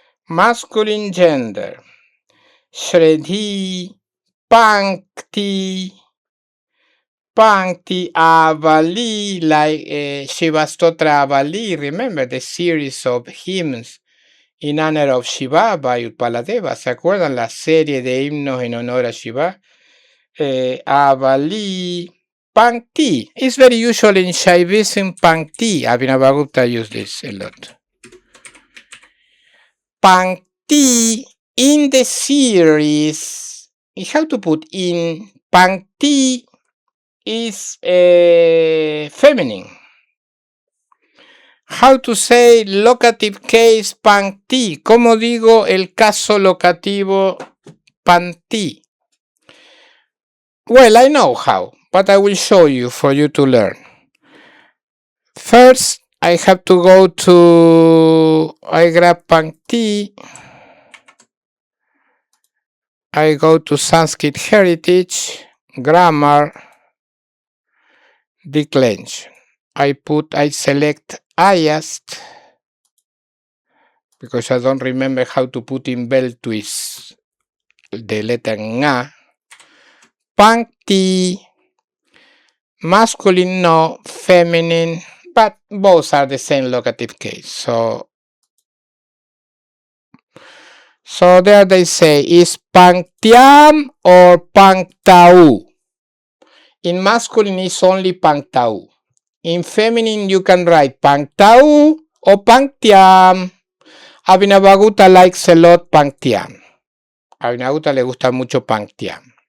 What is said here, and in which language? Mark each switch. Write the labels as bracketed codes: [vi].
[en] Masculine gender. Shredhi. Pankti. Pankti Avali, like Shivastotra Avali. Remember the series of hymns in honor of Shiva by Upaladeva. [es] ¿Se acuerdan la serie de himnos en honor a Shiva? [en] Avali. Pankti. It's very usual in Shaivism. Pankti. Abhinavagupta used this a lot. Pankti in the series. How to put in? Pankti is feminine. How to say locative case pankti? [es] ¿Cómo digo el caso locativo pankti? [en] Well, I know how, but I will show you for you to learn. First, I have to go to, I grab pankti, I go to Sanskrit Heritage, Grammar, Declension. I select highest, because I don't remember how to put in bell twist the letter nga. Pankti, masculine no, feminine, but both are the same locative case. So there they say, is panktyam or panktau? In masculine is only panktau. In feminine you can write panktau or panktyam. Abhinavagupta likes a lot panktyam. [es] Abhinavagupta le gusta mucho panktyam.